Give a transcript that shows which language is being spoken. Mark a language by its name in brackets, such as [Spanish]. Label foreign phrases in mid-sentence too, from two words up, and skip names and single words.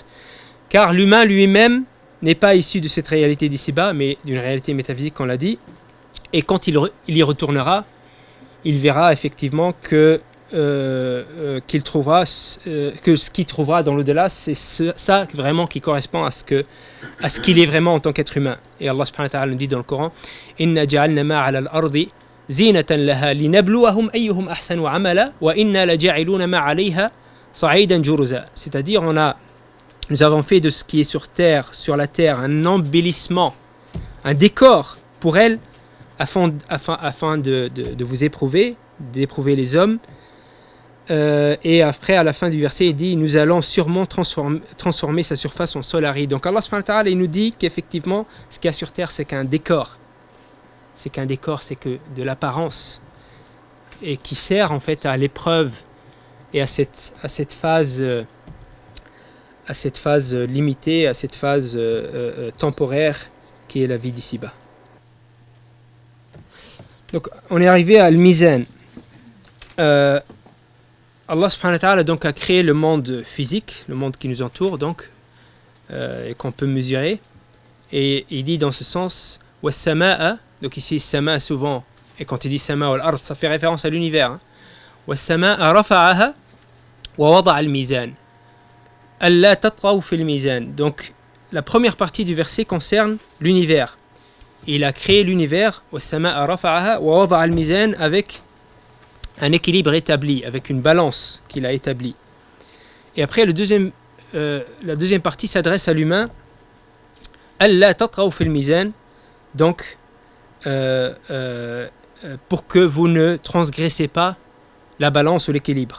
[French] Car l'humain lui-même n'est pas issu de cette réalité d'ici-bas, mais d'une réalité métaphysique, on l'a dit. Et quand il y retournera, il verra effectivement qu'il trouvera que ce qu'il trouvera dans l'au-delà, c'est ça vraiment qui correspond à ce qu'il est vraiment en tant qu'être humain. Et Allah [Arabic] سبحانه وتعالى [French] nous dit dans le Coran, [Arabic] إنا جعلنا ما على الأرض زينة لها لنبلوهم أيهم أحسن عملا وإنا لجاعلون ما عليها صعيدا جرزا. [French] C'est-à-dire nous avons fait de ce qui est sur la terre, un embellissement, un décor pour elle, afin de vous éprouver, d'éprouver les hommes. Et après, à la fin du verset, il dit, nous allons sûrement transformer sa surface en sol aride. Donc Allah [Arabic] سبحانه وتعالى, [French] il nous dit qu'effectivement, ce qu'il y a sur terre, c'est qu'un décor. C'est que de l'apparence. Et qui sert en fait à l'épreuve et à cette phase limitée, à cette phase temporaire qui est la vie d'ici-bas. Donc on est arrivé à Al-Mizan. Allah [Arabic] سبحانه وتعالى [French] donc a créé le monde physique, le monde qui nous entoure donc, et qu'on peut mesurer. Et il dit dans ce sens, was-sama'a, donc ici sama souvent, et quand il dit [Arabic] سماء والأرض, [French] ça fait référence à l'univers. [Arabic] والسماء رفعها ووضع الميزان. ألا تطغوا في الميزان. [French] Donc la première partie du verset concerne l'univers. Il a créé l'univers, [Arabic] والسماء رفعها ووضع الميزان, [French] avec un équilibre établi, avec une balance qu'il a établie. Et après, la deuxième partie s'adresse à l'humain. [Arabic] ألا تطغوا في الميزان, [French] donc pour que vous ne transgressez pas la balance ou l'équilibre.